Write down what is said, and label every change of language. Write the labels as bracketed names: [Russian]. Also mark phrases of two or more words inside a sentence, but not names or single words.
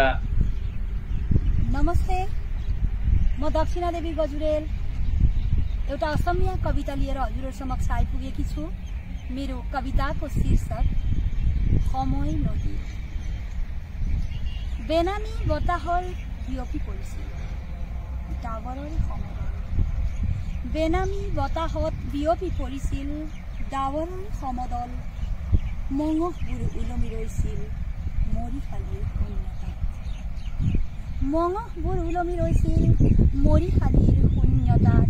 [Nepali] नमस्ते, म दक्षिणा देवी गजुरेल एउटा असमिया कविता लिएर हजुरहरू समक्ष आइपुगेकी छु। मेरो कविताको शीर्षक समय नदी। [Assamese] बेनामी বতাহৰ বিয়পি পৰিছিল ডাৱৰৰ সমদল। বেনামি বতাহত বিয়পি পৰিছিল ডাৱৰৰ সমদল। মঙহবোৰ ওলমি ৰৈছিল মৰিশালীৰ শূন্যতাত। মঙহবোৰ ওলমি ৰৈছিল মৰিশালীৰ শূন্যতাত।